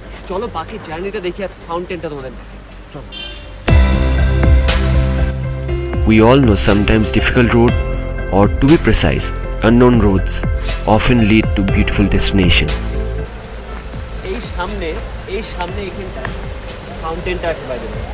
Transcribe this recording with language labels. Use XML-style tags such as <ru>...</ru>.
<bn>চলো বাকি জার্নিটা দেখি, আর ফাউন্টেনটা তোমাদের দেখে চলো।</bn> <en>We all know sometimes difficult road, or to be precise, unknown roads often lead to beautiful destination.</en> <bn>এই সামনে এখানটা ফাউন্টেনটা আছে বাইরে।</bn>